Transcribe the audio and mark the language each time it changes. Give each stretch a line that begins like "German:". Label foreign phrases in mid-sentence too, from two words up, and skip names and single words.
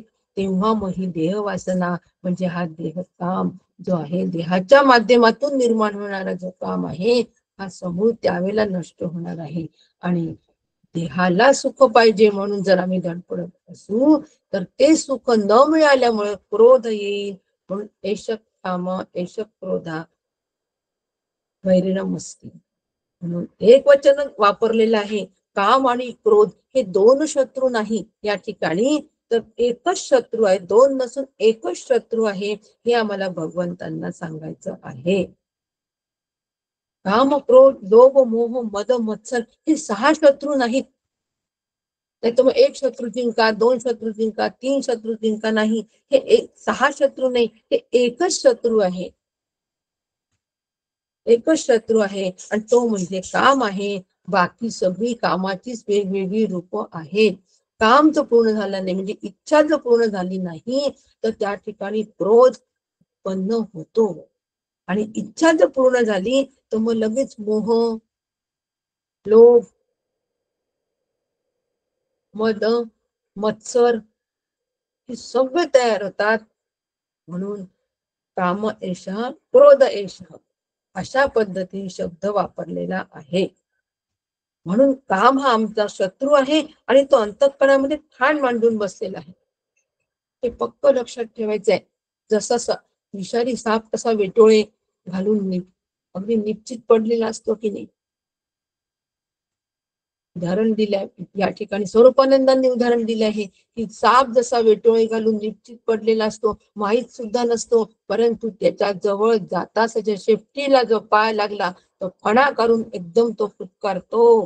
Marathi: तेव्हा मग ही देहवासना म्हणजे हा देहकाम जो आहे, देहाच्या माध्यमातून निर्माण होणारा जो काम आहे हा समूळ त्यावेळेला नष्ट होणार आहे. आणि देहाला सुख पाहिजे म्हणून जर आम्ही धडपडत असू तर ते सुख न मिळाल्यामुळे क्रोध येईल. म्हणून
Sanskrit: एष काम एष क्रोधा वैरिणमस्ति
Marathi: म्हणून एक वचन वापरलेलं आहे. काम आणि क्रोध हे दोन शत्रू नाही या ठिकाणी, तर एकच शत्रू आहे, दोन नसून एकच शत्रू आहे हे आम्हाला भगवंतांना सांगायचं आहे. काम क्रोध लोभ मोह मद मत्सर हे 6 शत्रू नाहीत. नाही तर मग एक शत्रू जिंका, 2 शत्रू जिंका, 3 शत्रू जिंका, नाही, हे 6 शत्रू नाही, हे एकच शत्रू आहे. एकच शत्रू आहे आणि तो म्हणजे काम आहे. बाकी सगळी कामाचीच वेगवेगळी रूप आहेत. काम जर पूर्ण झालं नाही म्हणजे इच्छा जर पूर्ण झाली नाही तर त्या ठिकाणी क्रोध उत्पन्न होतो आणि इच्छा जर पूर्ण झाली तर मग लगेच मोह, लोभ, मद, मत्सर हे सगळे तयार होतात. म्हणून
Sanskrit: काम एष क्रोध एष
Marathi: अशा पद्धतीने शब्द वापरलेला आहे. म्हणून काम हा आमचा शत्रू आहे आणि तो अंतःकरणामध्ये ठाण मांडून बसलेला आहे. हे पक्क लक्षात ठेवायचं आहे. जसा विषारी साप कसा वेटोळे घालून अगदी निश्चित पडलेला असतो की नाही, उदाहरण दिलंय या ठिकाणी स्वरूपानंदांनी उदाहरण दिले आहे की साप जसा वेटोळे घालून निश्चित पडलेला असतो, माहीत सुद्धा नसतो, परंतु त्याच्या जवळ जाताच त्याच्या शेपटीला जो पाय लागला तो फणा करून एकदम तो फुटकारतो.